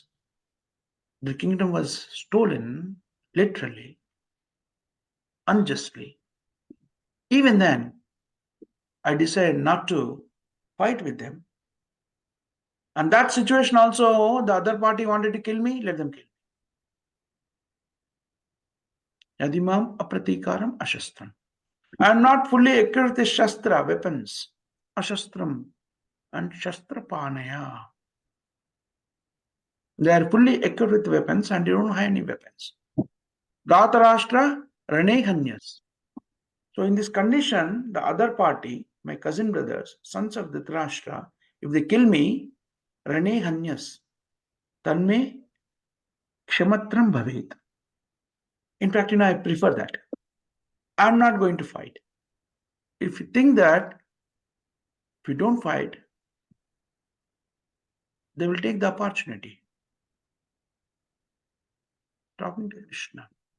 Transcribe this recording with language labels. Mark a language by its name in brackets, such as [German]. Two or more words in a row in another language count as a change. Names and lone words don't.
[English] The kingdom was stolen, literally, unjustly. Even then, I decided not to fight with them. And that situation also, the other party wanted to kill me, let them kill me. [Sanskrit] Yadimam apratikaram ashastram. [English] I am not fully equipped with shastra, weapons. [Sanskrit] Ashastram and shastra panaya. [English] They are fully equipped with weapons and they don't have any weapons. [Sanskrit] Dhatarashtra ranehanyas. [English] So in this condition, the other party, my cousin brothers, sons of Dhritarashtra, if they kill me, [Sanskrit] ranehanyas, tanme kshamatram bhavet. [English] In fact, I prefer that. I'm not going to fight. If you think that if you don't fight, they will take the opportunity. Talking to Krishna.